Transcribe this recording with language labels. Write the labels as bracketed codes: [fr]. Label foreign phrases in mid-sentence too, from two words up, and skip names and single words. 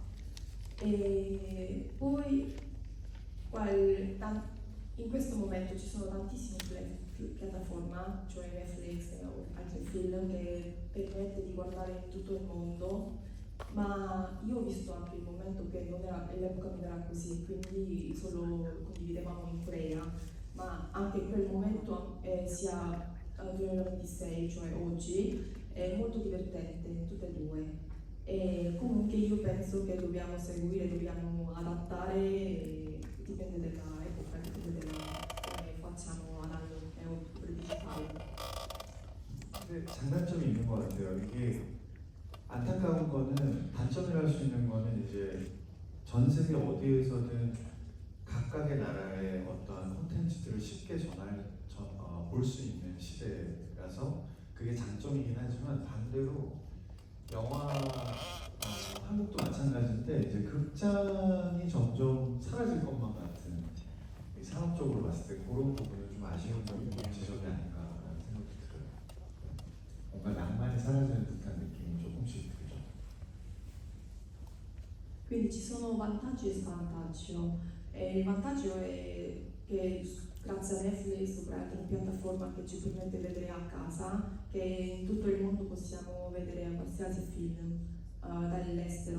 [it] E poi in questo momento ci sono tantissime piattaforme, cioè Netflix o altri film, che permette di guardare in tutto il mondo, ma io ho visto anche il momento che l'epoca non era così, quindi solo condividevamo in Corea, ma anche in quel momento sia 2026, cioè oggi, è molto divertente, tutte e due. E comunque io penso che dobbiamo seguire, dobbiamo adattare, dipende dall'epoca, dipende da come facciamo analogo oppure digitale. [ko] 근데 장단점이 있는 것 같아요. 이게 안타까운 거는, 단점이라 할 수 있는 거는 이제 전 세계 어디에서든 각각의 나라의 어떠한 콘텐츠들을 쉽게 볼 수 있는 시대라서 그게 장점이긴 하지만, 반대로 영화, 한국도 마찬가지인데 이제 극장이 점점 사라질 것만 같은, 산업적으로 봤을 때 그런 부분은 좀 아쉬운 지점이 아닌가라는 생각이 들어요. 뭔가 낭만이 사라지는 듯한 느낌이 조금씩 들죠. [it] Quindi ci sono vantaggi e svantaggi. E il vantaggio è che grazie a Netflix o altre piattaforme che ci permette di vedere a casa, che in tutto il mondo possiamo vedere qualsiasi film dall'estero.